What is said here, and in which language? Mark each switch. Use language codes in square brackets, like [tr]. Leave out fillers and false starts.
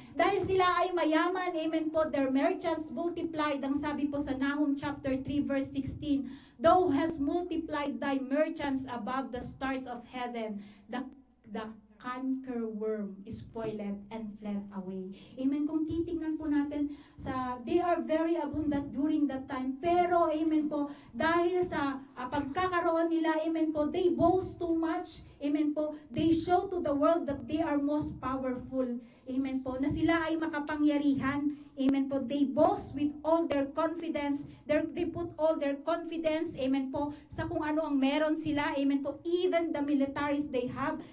[tl] Dahil sila ay mayaman, [en] amen po, their merchants multiplied, [tl] ang sabi po sa [en] Nahum chapter 3 verse 16, thou hast multiplied thy merchants above the stars of heaven, the cankerworm spoiled and fled away. Amen. [tl] Kung titingnan po natin [en] they are very abundant during that time. [tl] Pero, amen po, dahil sa pagkakaroon nila, amen po, [en] they boast too much. [tl] Amen po. [en] They show to the world that they are most powerful. [tl] Amen po. Na sila ay makapangyarihan. Amen po. [en] They boast with all their confidence. They put all their confidence, amen po, [tl] sa kung ano ang meron sila. [en] Amen po. Even the militaries they have.